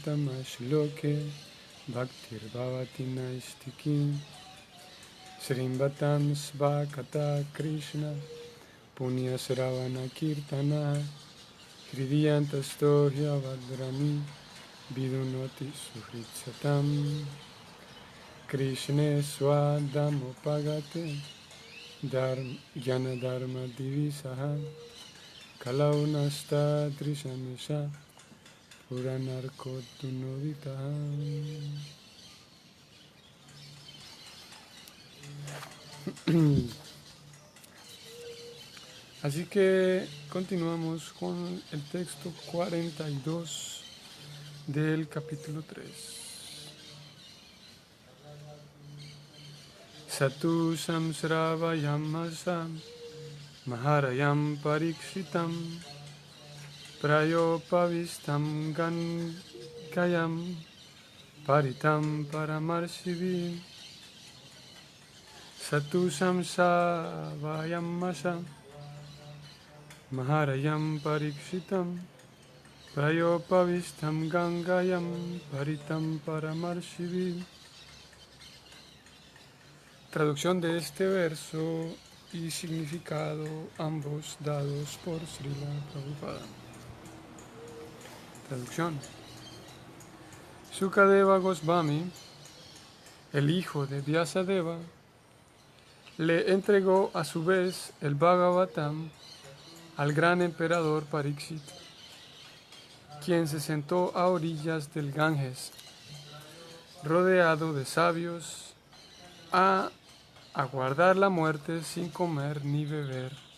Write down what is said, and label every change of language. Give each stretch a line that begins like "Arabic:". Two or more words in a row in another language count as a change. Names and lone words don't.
Sanskrit: Utamashloke Bhaktir Bhavati Naistikim Srimbatam Svakata Krishna Punya Sravana Kirtana Hridiyantastohya Vadrami Vidunoti Suhritsatam Krishne Swadamopagate Jnana Dharma Divisaha Kalaunasta Trishamesha Puranarkotunoditaha.
Spanish: Así que continuamos con el texto 42 del capítulo 3.
Sanskrit: Satu samsravayam asam maharayam parikshitam prayopavistam gangayam paritam paramarshivi. Satu samsravayam asam Maharayam parikshitam prayopavistam gangayam paritam paramarshivi.
Spanish: Traducción de este verso y significado, ambos dados por Srila Prabhupada. Traducción. Sukadeva Goswami, el hijo de Vyasadeva, le entregó a su vez el Bhagavatam al gran emperador Pariksit, quien se sentó a orillas del Ganges, rodeado de sabios, a aguardar la muerte sin comer ni beber.